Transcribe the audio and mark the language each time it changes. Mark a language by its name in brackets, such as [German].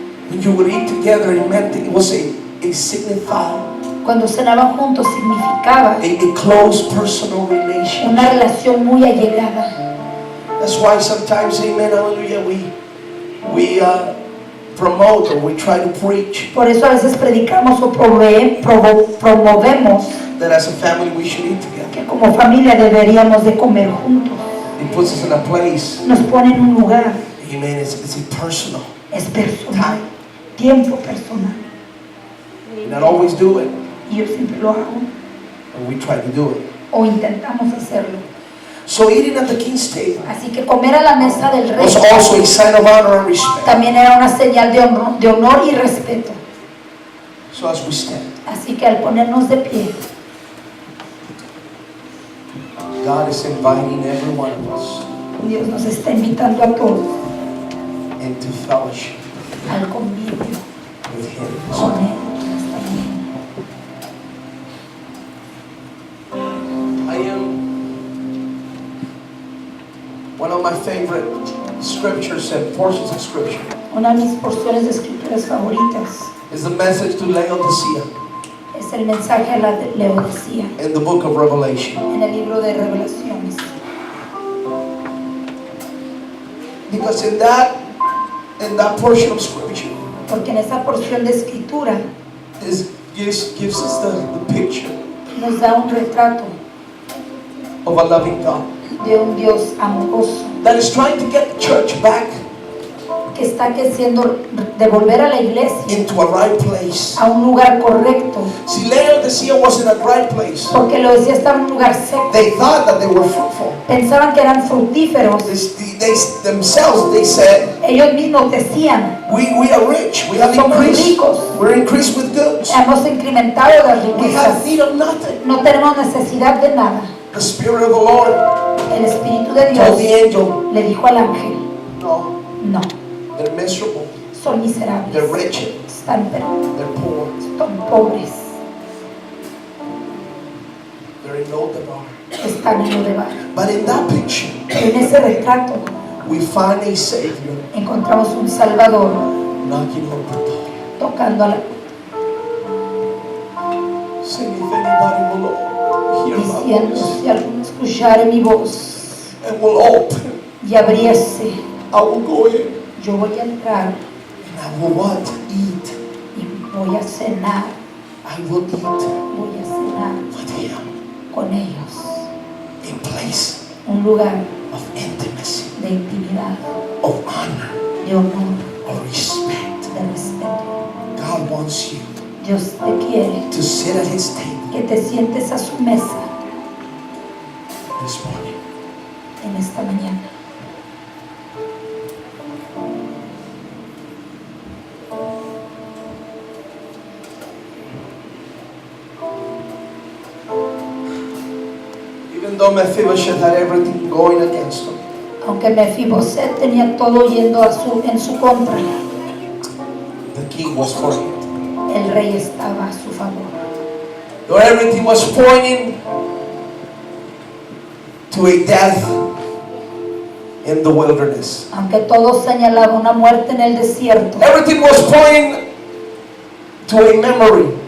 [English] When you would eat together, it meant it was a signified, [Spanish] Cuando cenaban juntos significaba [English] a close personal relationship. [Spanish] una relación muy allegada. [English] That's why sometimes, amen, hallelujah, we promote or we try to preach [Spanish] Por eso a veces predicamos o promovemos [English] that as a family we should eat together. [Spanish] que como familia deberíamos de comer juntos. [English] It puts us in a place, [Spanish] Nos pone en un lugar, [English] amen, it's personal. [Spanish] es personal, tiempo personal. [English] We not always do it, [Spanish] Y yo siempre lo hago [English] but we try to do it. [Spanish] o intentamos hacerlo. [English] So eating at the king's table [Spanish] Así que comer a la mesa del rey [English] was also a sign of honor and respect. [Spanish] también era una señal de honor y respeto. [English] So as we stand, [Spanish] Así que al ponernos de pie, [English] God is inviting every one of us [Spanish] Dios nos está invitando a todos [English] into fellowship [Spanish] al convivio [English] with Him. [Spanish] con Él. Esta mañana. [English] I am one of my favorite scriptures and portions of scripture [Spanish] Una de mis porciones de escrituras favoritas [English] is the message to Laodicea [Spanish] es el mensaje a la de Laodicea [English] in the book of Revelation. [Spanish] en el libro de Revelaciones. [English] Because in that portion of scripture, [Spanish] Porque en esa porción de escritura [English] gives us the picture [Spanish] nos da un retrato [English] of a loving God [Spanish] de un Dios amoroso [English] that is trying to get the church back [Spanish] que está queriendo devolver a la iglesia [English] into a right place. [Spanish] a un lugar correcto, [English] See, Laodicea was in a right place. [Spanish] porque Laodicea estaba en un lugar seco. [English] They thought that they were fruitful. [Spanish] Pensaban que eran fructíferos. [English] They said, [Spanish] Ellos mismos decían, [English] we are rich, we have [Spanish] somos [English] increased, [Spanish] ricos, [English] we're increased with goods, [Spanish] hemos incrementado las [English] we have [Spanish] riquezas, [English] need of nothing. [Spanish] no tenemos necesidad de nada. [English] The Spirit of the Lord [Spanish] El Espíritu de [English] told [Spanish] Dios [English] the angel, [Spanish] le dijo al ángel, [English] no, [Spanish] no, [English] they're miserable, [Spanish] son miserables, [English] they're wretched, [Spanish] están [English] they're poor, [Spanish] son pobres, [English] they're in Lodabar. [Spanish] están en lo de bar. [English] But in that picture, [Spanish] Pero en ese retrato [English] we find a Savior [Spanish] encontramos un Salvador [English] knocking on the door. [Spanish] tocando a la [English] Saying, if anybody will hear my [Spanish] diciendo, [English] voice [Spanish] si alguno escuchare mi voz [English] and will open, [Spanish] y abriese, [English] I will go in [Spanish] yo voy a entrar [English] and I will what? Eat. [Spanish] y voy a cenar, [English] I will eat [Spanish] voy a cenar [English] with Him. [Spanish] con ellos. [English] A place [Spanish] Un lugar [English] of intimacy, [Spanish] de intimidad, [English] of honor, [Spanish] de honor, [English] of respect. [Spanish] de respeto. [English] God wants you [Spanish] Dios te quiere [English] to sit at His table [Spanish] que te sientes a su mesa [English] this morning. [Spanish] en esta mañana. [English] Even though Mephibosheth had everything going against him, [Spanish] Aunque Mefiboset tenía todo yendo en su contra, [English] the king was for him. [Spanish] el rey estaba a su favor. [English] Though everything was pointing to a death in the wilderness, [Spanish] Aunque todo señalaba una muerte en el desierto, [English] everything was pointing to a memory